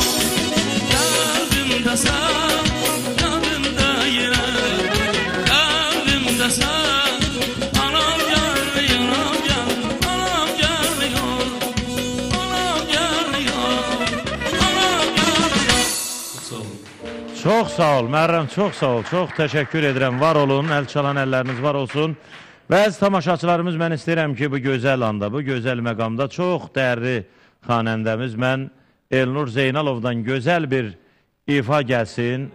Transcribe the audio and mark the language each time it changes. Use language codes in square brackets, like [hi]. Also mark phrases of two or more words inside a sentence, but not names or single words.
[tr] Kalbimde sen, kalbimde yine, kalbimde sen. Anam yanlı, anam yanlı, anam yanıyor. Anam yanıyor, anam yanıyor. [az] Sağ olun. Çox sağ ol Mərrəm, çox sağ ol. Çox təşəkkür edirəm. Var olun, əl çalan əlləriniz var olsun. Və əziz tamaşaçılarımız, mən istəyirəm ki, bu gözəl anda, bu gözəl məqamda çox dəyərli xanəndəmiz mən Elnur Zeynalovdan gözəl bir ifa gəlsin.